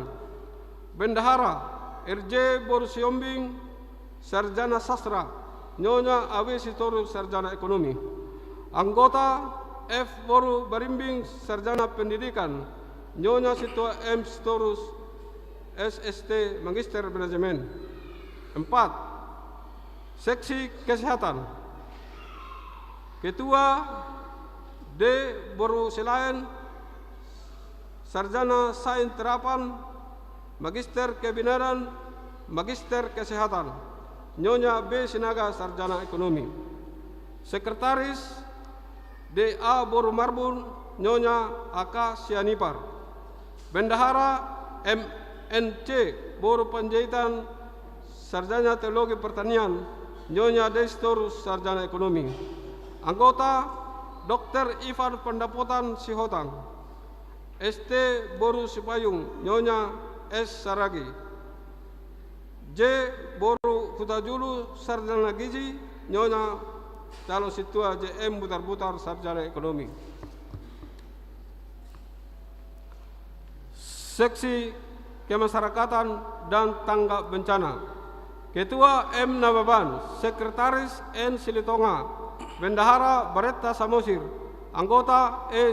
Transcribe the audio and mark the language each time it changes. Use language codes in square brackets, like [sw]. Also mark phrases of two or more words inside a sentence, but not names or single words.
[id] Bendahara RJ Boru Siombing Sarjana Sastra Nyonya Awe Sitorus Sarjana Ekonomi. Anggota F. Boru Barimbing Sarjana Pendidikan Nyonya Situa M. Sitorus SST Magister Manajemen. 4. Seksi Kesehatan Ketua D. Boru Selain Sarjana Sains Terapan Magister Kebenaran, Magister Kesehatan Nyonya B. Sinaga Sarjana Ekonomi. Sekretaris D.A. Boru Marbun Nyonya AK Sianipar. Bendahara MNC Boru Panjaitan Sarjana Teologi Pertanian Nyonya Destorus Sarjana Ekonomi. Anggota Dr. Ivan Pendapotan Sihotang, ST Boru Sipayung Nyonya S. Saragi. J. Boru Hutajulu Sarjana Gizi Nyonya Calon Situa JM Butar-Butar Sarjana Ekonomi. Seksi Kemasyarakatan dan Tanggap Bencana Ketua M. Nababan, Sekretaris N. Silitonga, Bendahara Baretta Samosir, Anggota E.